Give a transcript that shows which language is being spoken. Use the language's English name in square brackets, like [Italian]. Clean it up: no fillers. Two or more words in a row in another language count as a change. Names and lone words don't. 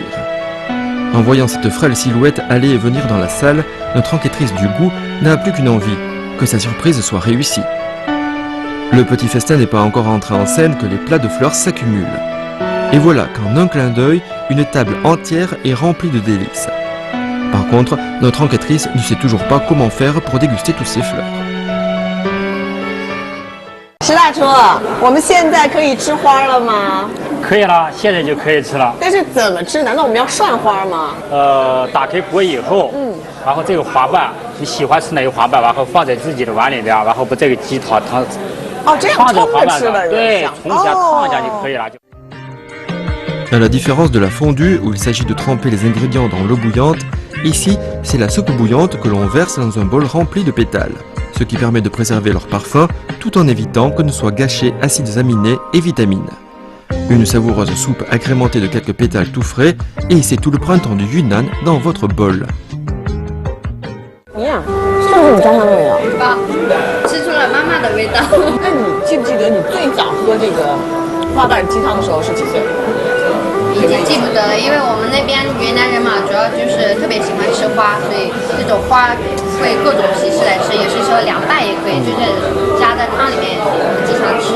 [French] En voyant cette frêle silhouette aller et venir dans la salle, notre enquêtrice du goût n'a plus qu'une envie, que sa surprise soit réussie. Le petit festin n'est pas encore entré en scène que les plats de fleurs s'accumulent. Et voilà qu'en un clin d'œil, une table entière est remplie de délices. Par contre, notre enquêtrice ne sait toujours pas comment faire pour déguster toutes ces fleurs. [Chinese] 石大厨，我们现在可以吃花了吗？可以了，现在就可以吃了。但是怎么吃？难道我们要涮花吗？打开锅以后，然后这个花瓣，你喜欢吃哪个花瓣，然后放在自己的碗里边，然后把这个鸡汤这样放在冲花瓣上，着吃的，对，冲一下烫一下就可以了。 [French] À la différence de la fondue où il s'agit de tremper les ingrédients dans l'eau bouillante, ici c'est la soupe bouillante que l'on verse dans un bol rempli de pétales, ce qui permet de préserver leur parfum tout en évitant que ne soient gâchés acides aminés et vitamines. Une savoureuse soupe agrémentée de quelques pétales tout frais, et c'est tout le printemps du Yunnan dans votre bol. [Chinese] 一样，是不是你家乡的味道？吃出了妈妈的味道。那你记不记得你最早喝这个花瓣鸡汤的时候是几岁？已经记不得了，因为我们那边云南人嘛，主要就是特别喜欢吃花，所以这种花会各种形式来吃，也是说凉拌也可以，就是加在汤里面经常吃。